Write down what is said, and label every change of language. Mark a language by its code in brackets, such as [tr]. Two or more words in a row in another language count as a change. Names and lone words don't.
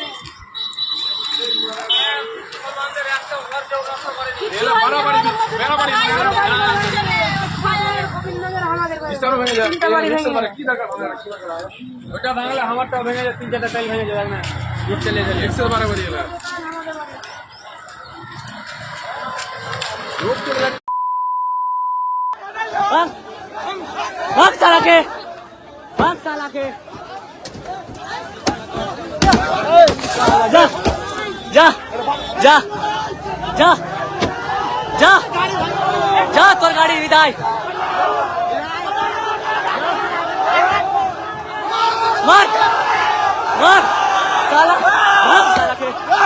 [bn] ওটা ভাঙলে আমারটা ভেঙে যায়, 3-4টা টাইল ভেঙে যায় না, চলে যায় এক্সেল বাড়াবাড়ি এবার। [bho] भाग साला के, भाग साला के, जा जा जा जा जा जा तोर गाड़ी विदाई मार मार साला, भाग साला के,